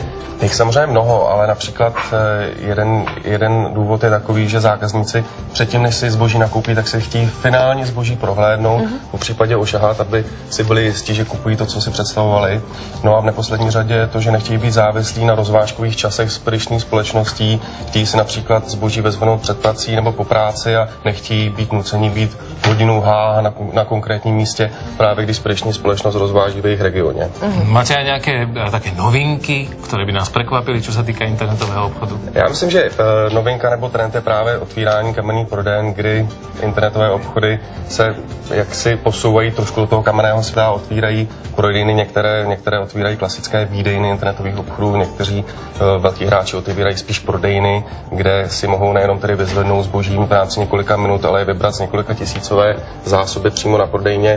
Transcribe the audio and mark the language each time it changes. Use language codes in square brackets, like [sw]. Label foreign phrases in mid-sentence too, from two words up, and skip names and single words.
[cs] Jich samozřejmě mnoho, ale například jeden důvod je takový, že zákazníci předtím, než si zboží nakoupí, tak si chtějí finálně zboží prohlédnout, v případě ošahat, aby si byli jistí, že kupují to, co si představovali. No a v neposlední řadě to, že nechtějí být závislí na rozvážkových časech spedičních společností, chtějí si například zboží vezvenout před prací nebo po práci a nechtějí být nuceni být hodinu H na konkrétním místě, právě když spediční společnost rozváží v jejich regioně. [sk] Máte aj nejaké také novinky, které by nás prekvapili, čo sa týka internetového obchodu? [cs] Já myslím, že novinka nebo trend je právě otvírání kamenných prodejen, kdy internetové obchody se jaksi posouvají trošku do toho kamenného světa, otvírají prodejny, některé otvírají klasické výdejny internetových obchodů, někteří velký hráči otevírají spíš prodejny, kde si mohou nejenom tedy vyzvednout zboží v rámci několika minut, ale i vybrat z několika tisícové zásoby přímo na prodejně.